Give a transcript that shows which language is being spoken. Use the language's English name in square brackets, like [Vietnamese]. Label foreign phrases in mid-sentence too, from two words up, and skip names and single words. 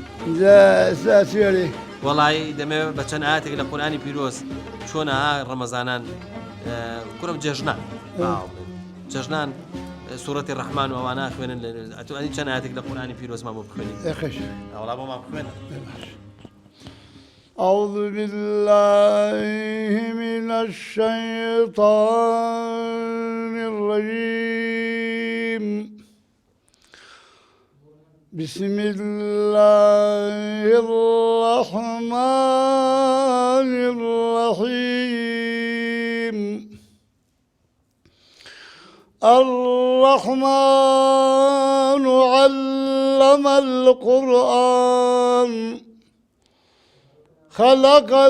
[Central Kurdish] وەڵای دەمەوێت بە چەند ئاەتێک لە قورئانی پیرۆز چۆنە ڕەمەزانان كرم جەژنان سوورەتی ڕەحمان و ئەوانە خوێنن ئەتوانی چەند ئاەتێک لە قورئانی پیرۆز مامۆ بخوێنین ئەوڵا بۆ مام بخوێنە [Arabic] أعوذ بالله من الشيطان الرجيم بسم الله الرحمن الرحيم الرحمن علم القرآن خلق